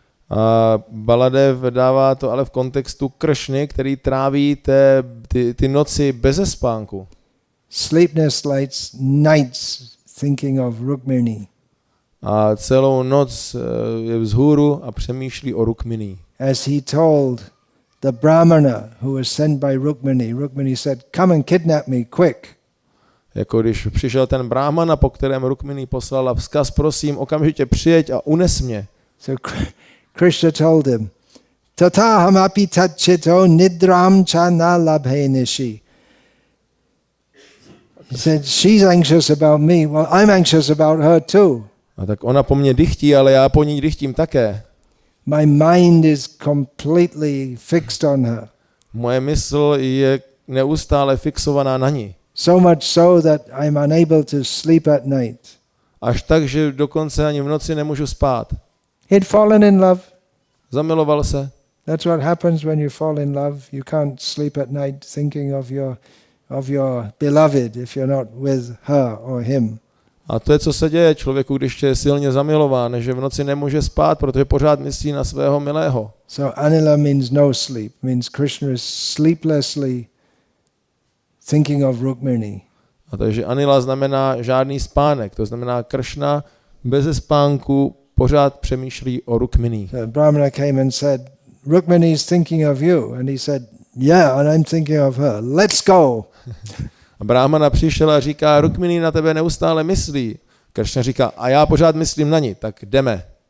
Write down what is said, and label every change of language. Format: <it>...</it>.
<cs>A Baladev dává to ale v kontextu Kršny, který tráví ty noci beze spánku.</cs> <en>Sleepless nights thinking of Rukmini.</en> <cs>A celou noc je vzhůru a přemýšlí o Rukmini.</cs> <en>As he told the Brahmana who was sent by Rukmini, Rukmini said, "Come and kidnap me quick."</en> <cs>Jako když přišel ten Brahmana, po kterém Rukmini poslala vzkaz, prosím, okamžitě přijeď a unes mě.</cs> <en>So Krishna told him,</en> <sa>"Tataham api tatchito nidram chana labhe nishi."</sa> <en>He said, "She's anxious about me. Well, I'm anxious about her too.</en> <cs>A tak ona po mně dychtí, ale já po ní dychtím také.</cs> <en>My mind is completely fixed on her.</en> <cs>Moje mysl je neustále fixovaná na ní.</cs> <en>So much so that I'm unable to sleep at night.</en> <cs>Až tak, že dokonce ani v noci nemůžu spát.</cs> <en>He'd fallen in love.</en> <cs>Zamiloval se.</cs> <en>That's what happens when you fall in love. You can't sleep at night thinking of your beloved if you're not with her or him.</en> <cs>A to je, co se děje člověku, když je silně zamilován, že v noci nemůže spát, protože pořád myslí na svého milého.</cs> <en>So Anilah means no sleep, means Krishna is sleeplessly thinking of Rukmini.</en> <cs>A takže Anilah znamená žádný spánek, to znamená Kršna beze spánku pořád přemýšlí o Rukmini.</cs> <en>So Brahmana came and said, Rukmini is thinking of you. And he said, yeah, and I'm thinking of her. Let's go.</en> <cs>A Brahmana přišel a říká, Rukmini na tebe neustále myslí. Kršna říká, a já pořád myslím na ní, tak jdeme.</cs>